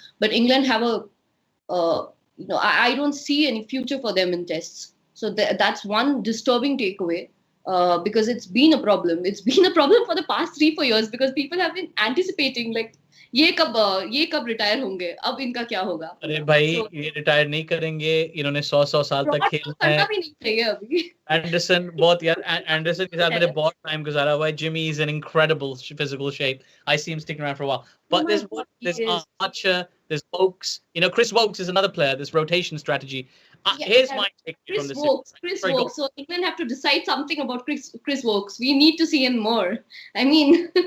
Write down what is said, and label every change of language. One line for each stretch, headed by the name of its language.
English: But England have I don't see any future for them in tests. So that's one disturbing takeaway. Because it's been a problem. It's been a problem for the past 3-4 years because people have been anticipating like
Hindi: ये कब retire होंगे, अब इनका क्या होगा. अरे भाई ये रिटायर नहीं करेंगे, इन्होंने 100 साल तक खेलना है. भी नहीं चाहिए अभी. एंडरसन बहुत यार, एंडरसन के साथ मैंने बहुत टाइम गुजारा हुआ है.
English: Jimmy is in incredible physical shape. I see him sticking around for a while. But there's Archer, there's Wokes. Chris Wokes is another player. This rotation strategy. Here's my take from this. Chris Wokes. So England have to decide something about Chris Wokes. We need to see him more. I mean,